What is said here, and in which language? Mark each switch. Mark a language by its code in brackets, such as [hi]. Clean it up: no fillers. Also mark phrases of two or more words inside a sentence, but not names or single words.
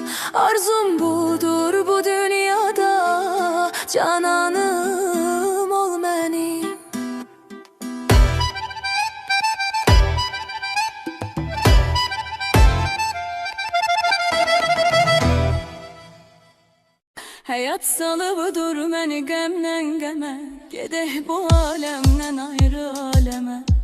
[tr] Arzum budur bu dünyada, cananım ol benim. [az] Hayat salıbıdır məni qəmdən qəmə, gedək bu aləmdən ayrı aləmə.